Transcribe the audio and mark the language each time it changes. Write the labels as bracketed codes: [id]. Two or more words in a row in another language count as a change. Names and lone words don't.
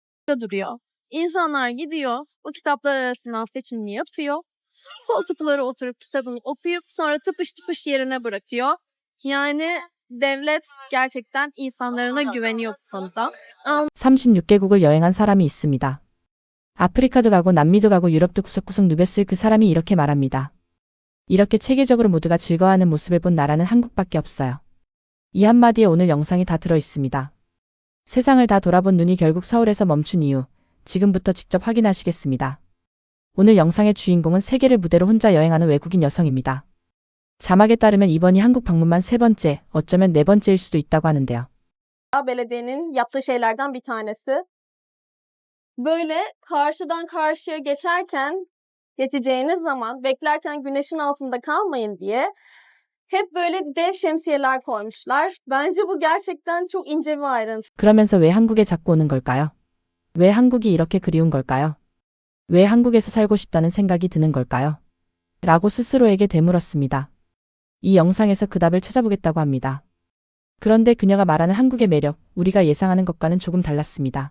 [tr] ayakta duruyor. İnsanlar gidiyor, o kitaplar arasından seçimini yapıyor. Koltuklara oturup kitabını okuyup sonra tıpış tıpış yerine bırakıyor. Yani devlet gerçekten insanlarına güveniyor bu konuda. [ko] 36개국을 여행한 사람이 있습니다. 아프리카도 가고 남미도 가고 유럽도 구석구석 누볐을 그 사람이 이렇게 말합니다. 이렇게 체계적으로 모두가 즐거워하는 모습을 본 나라는 한국밖에 없어요. 이 한마디에 오늘 영상이 다 들어 있습니다. 세상을 다 돌아본 눈이 결국 서울에서 멈춘 이유, 지금부터 직접 확인하시겠습니다. 오늘 영상의 주인공은 세계를 무대로 혼자 여행하는 외국인 여성입니다. 자막에 따르면 이번이 한국 방문만 3번째, 어쩌면 4번째일 수도 있다고 하는데요. [tr] Belediyenin yaptığı şeylerden bir tanesi. Böyle karşıdan karşıya geçeceğiniz zaman beklerken güneşin altında kalmayın diye hep böyle dev şemsiyeler koymuşlar. Bence bu gerçekten çok ince bir ayrıntı. [ko] 그러면서 왜 한국에 자꾸 오는 걸까요? 왜 한국이 이렇게 그리운 걸까요? 왜 한국에서 살고 싶다는 생각이 드는 걸까요? 라고 스스로에게 되물었습니다. 이 영상에서 그 답을 찾아보겠다고 합니다. 그런데 그녀가 말하는 한국의 매력, 우리가 예상하는 것과는 조금 달랐습니다.